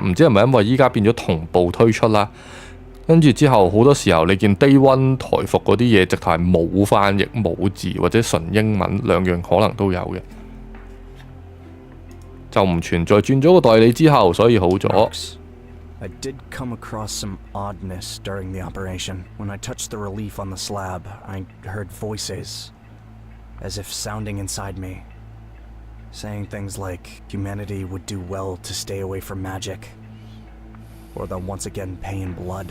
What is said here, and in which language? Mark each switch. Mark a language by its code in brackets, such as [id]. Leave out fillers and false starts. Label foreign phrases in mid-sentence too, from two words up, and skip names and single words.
[yue] 唔知係咪因為依家變咗同步推出啦？跟住之後，好多時候你見 Day One 台服嗰啲嘢，直頭係冇翻譯、冇字或者純英文兩樣可能都有嘅，就唔存在。轉咗個代理之後，所以好咗。 [en] I did come across some oddness during the operation. When I touched the relief on the slab, I heard voices, as if sounding inside me, saying things like humanity would do well to stay away from magic. Or they'll once again pay in blood.